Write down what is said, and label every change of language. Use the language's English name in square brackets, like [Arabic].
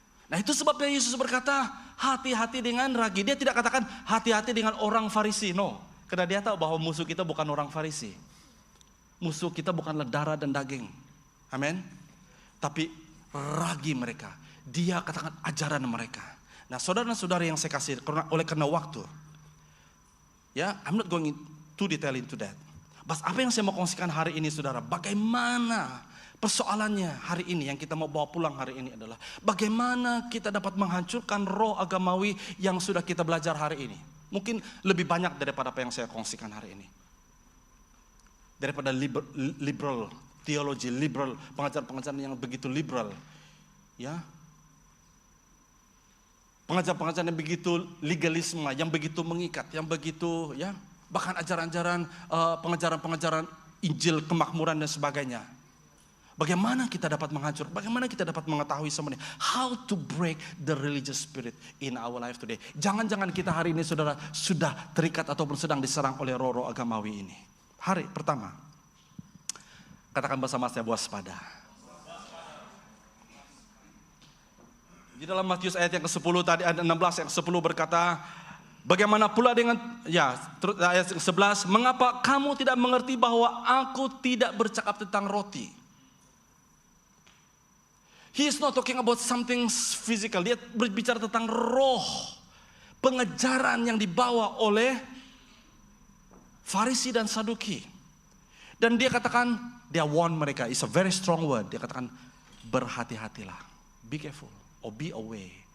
[Malay] Nah, itu sebabnya Yesus berkata, hati-hati dengan ragi. Dia tidak katakan hati-hati dengan orang Farisi, [English] no. [Malay] Karena dia tahu bahwa musuh kita bukan orang Farisi. Musuh kita bukanlah darah dan daging. Amin. Tapi ragi mereka. Dia katakan ajaran mereka. Nah, saudara-saudara yang saya kasih, karena waktu. Ya, [English] I'm not going too detail into that. But [Malay] apa yang saya mau kongsikan hari ini, saudara, bagaimana persoalannya hari ini yang kita mau bawa pulang hari ini adalah bagaimana kita dapat menghancurkan roh agamawi yang sudah kita belajar hari ini. Mungkin lebih banyak daripada apa yang saya kongsikan hari ini. Daripada liberal teologi, liberal pengajaran-pengajaran yang begitu liberal. Ya. Pengajaran-pengajaran yang begitu legalisme, yang begitu mengikat, yang begitu ya, bahkan ajaran-ajaran pengajaran-pengajaran Injil kemakmuran dan sebagainya. Bagaimana kita dapat menghancur? Bagaimana kita dapat mengetahui semuanya? [English] How to break the religious spirit in our life today. [Malay] Jangan-jangan kita hari ini saudara sudah terikat ataupun sedang diserang oleh roh-roh agamawi ini. Hari pertama, katakan bersama saya, waspada. Di dalam Matius ayat yang ke-10 tadi, ayat 16 yang ke-10 berkata, bagaimana pula dengan, ayat 11, mengapa kamu tidak mengerti bahwa aku tidak bercakap tentang roti? [English] He is not talking about something physical. [Malay] Dia berbicara tentang roh. Pengejaran yang dibawa oleh Farisi dan Saduki. Dan dia katakan, dia [English] warn [Malay] mereka. [English] It's a very strong word. [Malay] Dia katakan, berhati-hatilah. [English] Be careful. Or be away.